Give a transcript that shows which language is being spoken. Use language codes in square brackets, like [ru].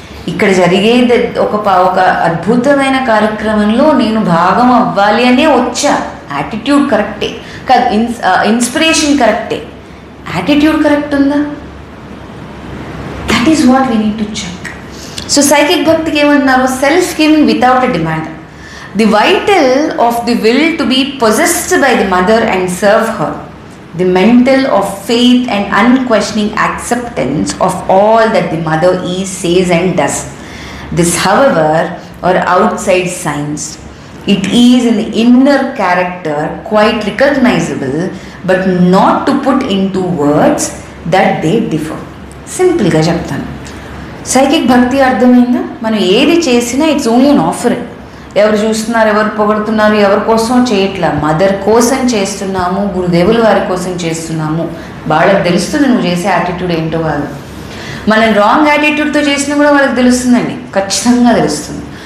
[te] ఇక్కడ జరిగేది ఒక అద్భుతమైన కార్యక్రమంలో నేను భాగం అవ్వాలి అనే వచ్చా, యాటిట్యూడ్ కరెక్టే కాదు, ఇన్స్పిరేషన్ కరెక్టే, యాటిట్యూడ్ కరెక్ట్ ఉందా? [en] That is what we need to check. [te] So psychic భక్తికి ఏమంటున్నారు? [en] Self giving without a demand. The vital of the will to be possessed by the mother and serve her. The mental of faith and unquestioning acceptance of all that the mother is, says and does. This, however, are outside signs. It is in the inner character quite recognizable, but not to put into words that they differ. [te] Simply ga cheptanu. Psychic bhakti అర్థమైందా? మనం ఏది చేసినా [en] It's only an offering. [te] ఎవరు చూస్తున్నారు, ఎవరు పొగడుతున్నారు, ఎవరి కోసం చేయట్లా, మదర్ కోసం చేస్తున్నాము, గురుదేవుల వారి కోసం చేస్తున్నాము. వాళ్ళకి తెలుస్తుంది నువ్వు చేసే యాటిట్యూడ్ ఏంటో కాదు. మనం రాంగ్ యాటిట్యూడ్తో చేసినా కూడా వాళ్ళకి తెలుస్తుందండి, ఖచ్చితంగా తెలుస్తుంది.